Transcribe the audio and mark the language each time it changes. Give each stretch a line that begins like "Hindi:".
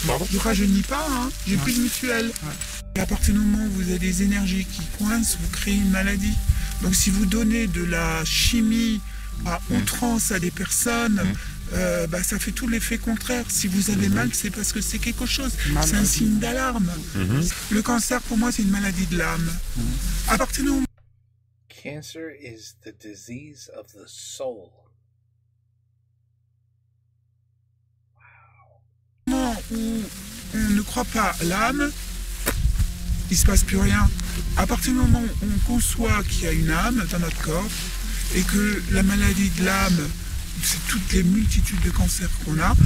French: Je ne rajeunis pas, hein. J'ai plus de mutuelle. Et à partir du moment où vous avez des énergies qui coincent, vous créez une maladie. Donc si vous donnez de la chimie à outrance à des personnes, ça fait tout l'effet contraire. Si vous avez mal, c'est parce que c'est quelque chose. C'est un signe d'alarme. Le cancer, pour moi, c'est une maladie de l'âme. À partir du moment
English: Cancer is the disease of the soul.
French: où on ne croit pas à l'âme, il se passe plus rien. À partir du moment où on conçoit qu'il y a une âme dans notre corps et que la maladie de l'âme, c'est toutes les multitudes de cancers qu'on a.